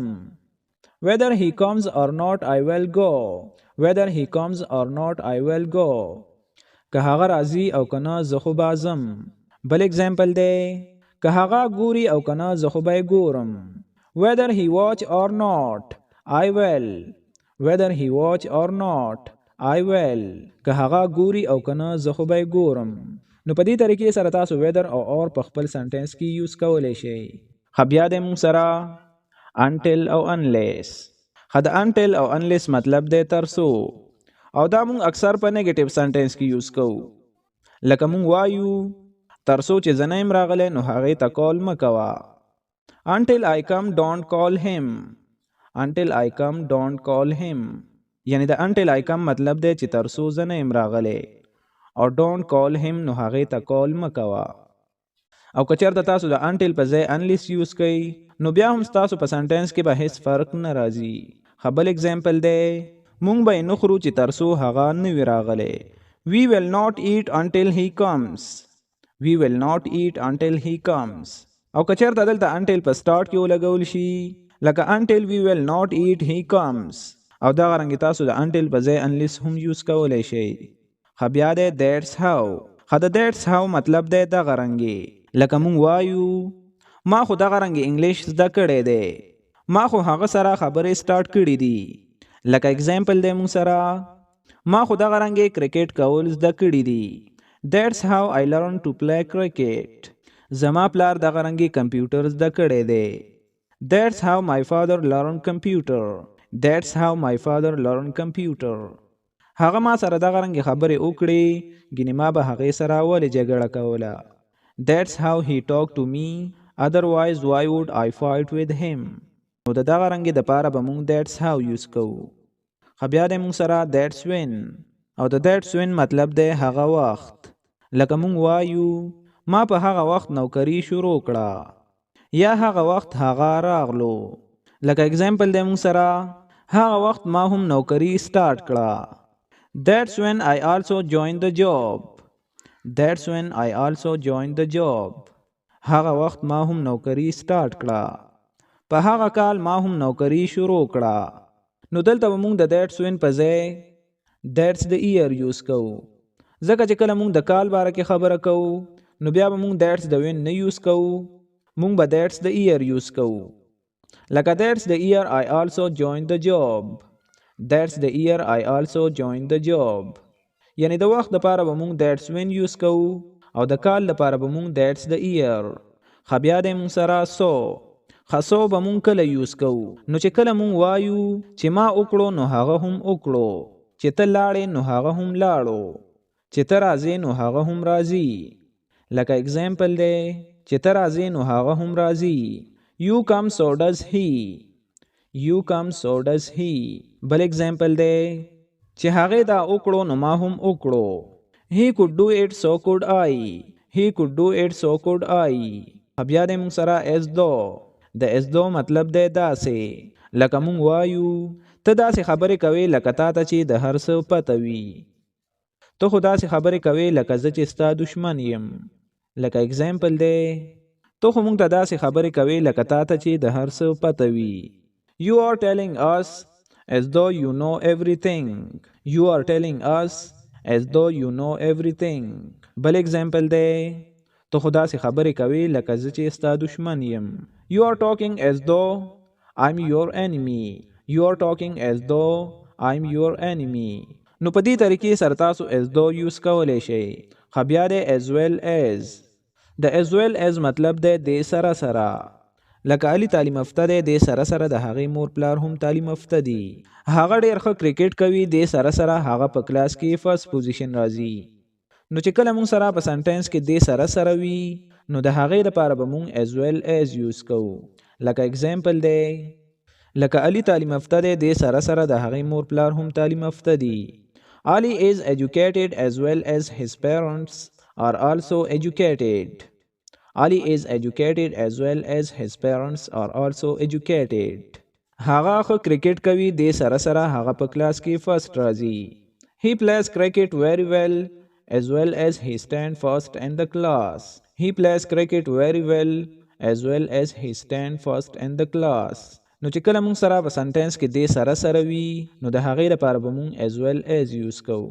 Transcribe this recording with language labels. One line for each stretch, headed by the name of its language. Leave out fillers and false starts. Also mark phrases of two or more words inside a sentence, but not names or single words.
English: whether he comes or not I will go. whether he comes or not I will go.
Pashto: که هغه راځي او که نه زه خو به ځم. بل اگزامپل دی که هغه ګوري او کنه زه خو به یې ګورم.
English: Whether he watch or not, I will. Whether he watch or not, I will.
Pashto: که هغه ګوري او کنه زه خو به یې ګورم. نو په دې طریقې سره تاسو whether او or په خپل سنټنس کې یوز کولی شئ. ښه بیا دی موږ سره until او unless. ښه د until او unless مطلب دی تر څو، او دا موږ اکثر په نیگیټیو سنټنس کې یوز کوو. لکه موږ وایو تر څو چې زه نه یم راغلی نو هغې ته کال مه کوه.
English: Until I come don't call him. Until I come don't call him.
Pashto: یعنی د
English: until I come
Pashto: مطلب دی چې تر څو زه نه یم راغلی، او
English: don't call him
Pashto: نو هغې ته کال مه کوه. او که چېرته تاسو د until په ځای unless یوز کوئ نو بیا هم ستاسو په سنټنس کې به هیڅ فرق نه راځي. ښه بل اگزامپل دی موږ به یې نه خورو چې تر څو هغه نه وي راغلی.
English: We will not eat until he comes. We will not eat until he comes.
Pashto: او که چېرته دلته until په سټارټ کې ولګول شي لکه
English: until we will not eat he comes،
Pashto: او دغه رنګې تاسو د until په ځای unless هم یوز کولی شئ. ښه بیا دی
English: that's how.
Pashto: ښه د
English: that's how
Pashto: مطلب دی دغه رنګې لکه موږ وایو ما خو دغه رنګې انګلیش زده کړی دی، ما خو هغه سره خبرې سټارټ کړي دي. لکه اگزامپل دی موږ سره ما خو دغه رنګې کرکټ کول زده کړي دي.
English: That's how I learned to play cricket.
Pashto: زما پلار دغه رنګې کمپیوټر زده کړی دی.
English: That's how my father learned computer. That's how my father learned computer.
Pashto: هغه ما سره دغه رنګې خبرې وکړې ګینې ما به هغې سره ولې جګړه کوله.
English: That's how he talked to me. Otherwise why would I fight with him.
Pashto: نو د دغه رنګې دپاره به موږ
English: that's how
Pashto: یوز کوو. ښه بیا دی موږ سره
English: that's when.
Pashto: او د
English: that's when
Pashto: مطلب دی هغه وخت. لکه موږ وایو ما په هغه وخت نوکري شروع کړه، یا هغه وخت هغه راغلو. لکه اگزامپل دی موږ سره هغه وخت ما هم نوکري سټارټ کړه.
English: That's when I also joined the job. That's when I also joined the job.
Pashto: هغه وخت ما هم نوکري سټارټ کړه، په هغه کال ما هم نوکري شروع کړه. نو دلته به موږ د
English: that's when
Pashto: په ځای
English: that's the year
Pashto: یوز کوو، ځکه چې کله موږ د کال باره کې خبره کوو نو بیا به موږ
English: that's the when
Pashto: نه یوز کوو، موږ به
English: that's the year
Pashto: یوز کوو.
English: لکه that's the year I also joined the job. That's the year I also joined the job.
Pashto: یعنی د وخت دپاره به موږ
English: that's when
Pashto: یوز کوو او د کال دپاره به موږ
English: that's the year.
Pashto: ښه بیا دی موږ سره so. ښه so به موږ کله یوز کوو نو چې کله موږ وایو چې ما وکړو نو هغه هم وکړو، چې ته لاړې نو هغه هم لاړو، چې ته راځې نو هغه هم راځي. لکه اگزامپل دی چې ته راځې نو هغه هم راځي.
English: You come so does he. You come so does he.
Pashto: بل اگزامپل دی چې هغې دا وکړو نو ما هم وکړو.
English: He could do it so could I. He could do it so could I.
Pashto: بیا دی موږ سره
English: as though.
Pashto: د
English: as though
Pashto: مطلب دی داسې لکه موږ وایو ته داسې خبرې کوې لکه تا ته چې د هر څه پته وي، ته خو داسې خبرې کوې لکه زه چې ستا دشمن یم. لکه اگزامپل دی ته خو موږ ته داسې خبرې کوې لکه تا ته چې د هر څه پته وي.
English: You are telling us as though you know everything. You are telling us as though you know everything.
Pashto: بل اگزامپل دی ته خو داسې خبرې کوې لکه زه چې ستا دشمن یم.
English: You are talking as though I'm your enemy. You are talking as though I'm your enemy.
Pashto: نو په دې طریقې سره تاسو
English: as though
Pashto: یوز کولی شئ. ښه بیا دی
English: as well as.
Pashto: د
English: as well as
Pashto: مطلب دی د سره سره. لکه علي تعلیم یافته دی، د سره سره د هغې مور پلار هم تعلیم یافته دي. هغه ډېر ښه کرکټ کوي، د سره سره هغه په کلاس کې فرست پوزیشن راځي. نو چې کله موږ سره په سنټنس کې د سره سره وي نو د هغې دپاره به موږ
English: as well as
Pashto: یوز کوو. لکه اگزامپل دی لکه علي تعلیم یافته دی، د سره سره د هغې مور پلار هم تعلیم یافته دي.
English: Ali is educated as well as his parents are also educated. Ali is educated as well as his parents are also educated.
Pashto: هغه ښه کرکټ کوي، د سره سره هغه په کلاس کې فرست راځي.
English: He plays cricket very well as he stands first in the class. He plays cricket very well as he stands first in the class.
Pashto: نو چې کله موږ سره په سنټنس کې د سره سره وي نو د هغې لپاره به موږ
English: as well as
Pashto: یوز کوو.